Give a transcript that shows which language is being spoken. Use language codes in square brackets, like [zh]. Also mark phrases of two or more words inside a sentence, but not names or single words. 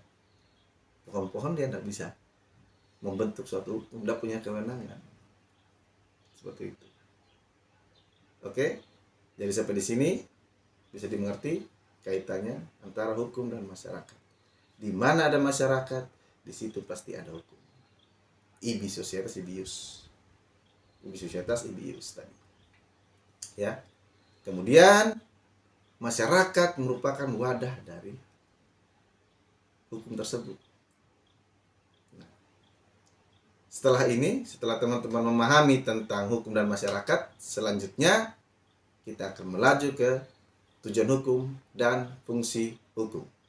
[id] Pohon-pohon dia tidak bisa membentuk suatu hukum, tidak punya kewenangan. Seperti itu. Oke? Jadi sampai di sini bisa dimengerti kaitannya antara hukum dan masyarakat. Di mana ada masyarakat, di situ pasti ada hukum. [la] Ibi societas ibius. Ibi societas ibius tadi. [id] Ya. Kemudian masyarakat merupakan wadah dari hukum tersebut. Nah, setelah ini, setelah teman-teman memahami tentang hukum dan masyarakat, selanjutnya kita akan melaju ke tujuan hukum dan fungsi hukum.